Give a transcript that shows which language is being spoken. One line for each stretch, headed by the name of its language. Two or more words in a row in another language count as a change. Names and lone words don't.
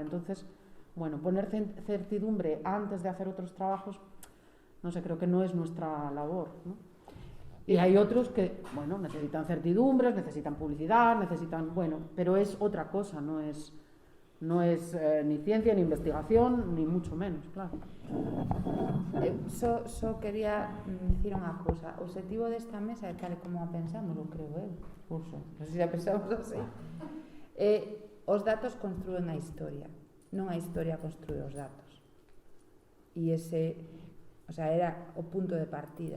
Spanish: Entonces, bueno, poner certidumbre antes de hacer otros trabajos, no sé, creo que no es nuestra labor, ¿no? Y hay otros que, bueno, necesitan certidumbres, necesitan publicidad, bueno, pero es otra cosa, no es ni ciencia, ni investigación, ni mucho menos, claro.
Galician: Só quería dicir unha cousa. O objetivo desta mesa é tal como a pensamos, o creo eu, curso, non sei se a pensamos así. Os datos construen a historia, non a historia construe os datos. E ese, era o punto de partida.